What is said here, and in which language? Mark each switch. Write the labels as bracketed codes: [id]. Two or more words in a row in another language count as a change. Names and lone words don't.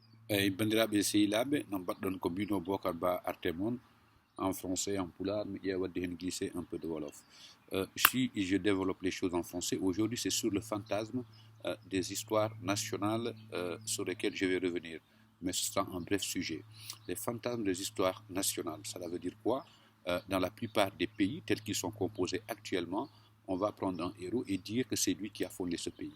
[ff] bandiraɓe sehilaɓe no mbaɗɗon ko mbino Bocar Ba Artemon [fr] en français, en pulaar, [ff] mi ƴeewadde hen [fr] glissé un peu de wolof. Si je développe les choses en français, aujourd'hui c'est sur le fantasme des histoires nationales sur lesquelles je vais revenir, mais ce sera un bref sujet. Les fantasmes des histoires nationales, ça veut dire quoi? Dans la plupart des pays tels qu'ils sont composés actuellement, on va prendre un héros et dire que c'est lui qui a fondé ce pays.